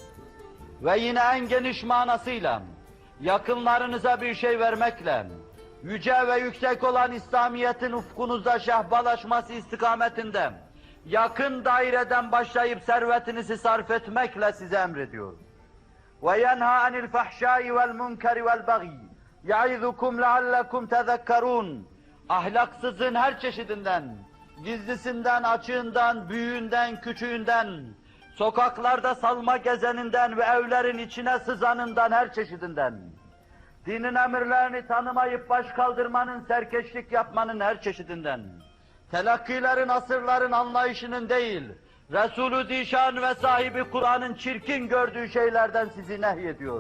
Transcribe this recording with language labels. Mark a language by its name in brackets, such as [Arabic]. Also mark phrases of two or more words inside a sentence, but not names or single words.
[Turkish] Ve yine en geniş manasıyla, yakınlarınıza bir şey vermekle, yüce ve yüksek olan İslamiyet'in ufkunuzda şehbalaşması istikametinde, yakın daireden başlayıp servetinizi sarf etmekle size emrediyor. [Arabic] وَيَنْهَا عَنِ الْفَحْشَاءِ وَالْمُنْكَرِ وَالْبَغِيِّ يَعِذُكُمْ لَعَلَّكُمْ تَذَكَّرُونَ. [Turkish] Ahlaksızlığın her çeşidinden, gizlisinden, açığından, büyüğünden, küçüğünden, sokaklarda salma gezeninden ve evlerin içine sızanından, her çeşidinden, dinin emirlerini tanımayıp baş kaldırmanın, serkeşlik yapmanın her çeşidinden, telakkilerin, asırların anlayışının değil, Resulü Zişan ve sahibi Kur'an'ın çirkin gördüğü şeylerden sizi nehyediyor.